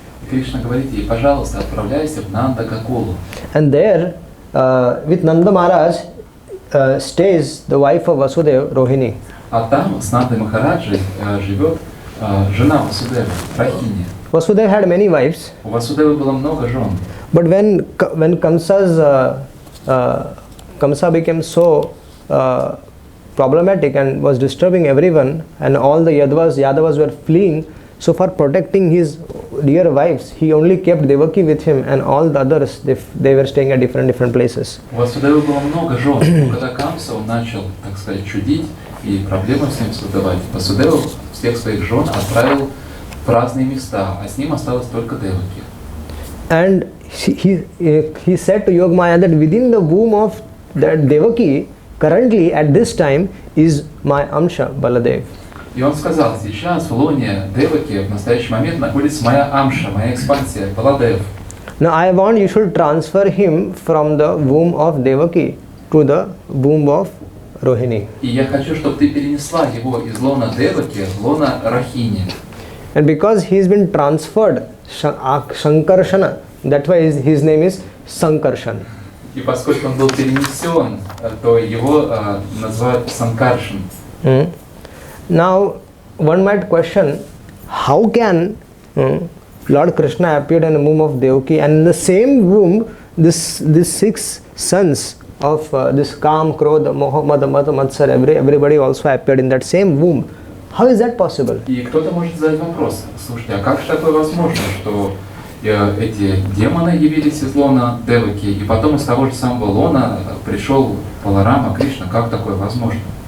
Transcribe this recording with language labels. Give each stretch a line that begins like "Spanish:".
Russian: Кришна говорит ей: пожалуйста, отправляйся в Нанда-Гокулу.
English: And there, with Nanda Maharaj, stays the wife of Vasudev, Rohini.
Russian: А там с Нандой Махараджей живет жена Васудевы, Рахини.
English: Vasudev had many wives.
Russian: У Васудевы было много жен.
English: But when Kamsa became so problematic and was disturbing everyone, and all the Yadavas were fleeing, so for protecting his dear wives, he only kept Devaki with him, and all the others, they were staying at different places.
Russian: У Васудевы было много жен, но когда Камса он начал, так сказать, чудить и проблемы с ним создавать, Васудева всех своих жен отправил в разные места, а с ним осталось только Деваки.
English: And he said to Yogamaya that within the womb of that Devaki, currently at this time, is my Amsha Baladev.
Russian: И он сказал: сейчас в лоне Деваки в настоящий момент находится моя Амша, моя экспансия, Баладев.
English: Now I want you should transfer him from the womb of Devaki to the womb of Rohini.
Russian: И я хочу, чтобы ты перенесла его из лона Деваки в лона Рахини.
English: And because he has been transferred, Sankarshana, that's why his name is Sankarshan.
Russian: И поскольку он был перенесен, то его называют Санкаршин.
English: Now, one might question, how can Lord Krishna appeared in the womb of Devaki, and in the same womb, these 6 sons of this Kam, Krodha, Moha, Mada, Matsar, everybody also appeared in that same womb. How is that possible?
Russian: И кто-то может задать вопрос, слушайте, а как же такое возможно, что эти демоны явились из лона Деваки, и потом из того же самого лона пришел Баларама, Кришна, как такое возможно?